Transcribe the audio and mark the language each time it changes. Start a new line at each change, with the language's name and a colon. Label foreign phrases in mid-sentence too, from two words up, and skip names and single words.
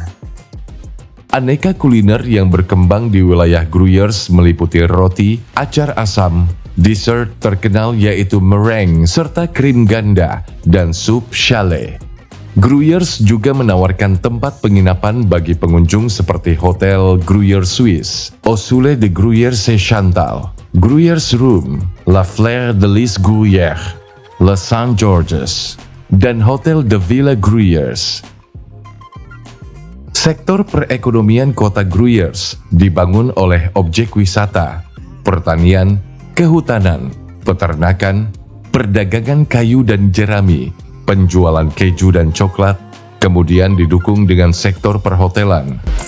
Indonesian: Aneka kuliner yang berkembang di wilayah Gruyères meliputi roti, acar asam, dessert terkenal yaitu meringue serta krim ganda, dan sup chalet. Gruyères juga menawarkan tempat penginapan bagi pengunjung seperti Hotel Gruyère Suisse, Osule de Gruyère Chantal, Gruyères Room, La Fleur de Lis Gruyère, Le Saint Georges, dan Hotel de Villa Gruyères. Sektor perekonomian kota Gruyères dibangun oleh objek wisata, pertanian, kehutanan, peternakan, perdagangan kayu dan jerami, penjualan keju dan coklat, kemudian didukung dengan sektor perhotelan.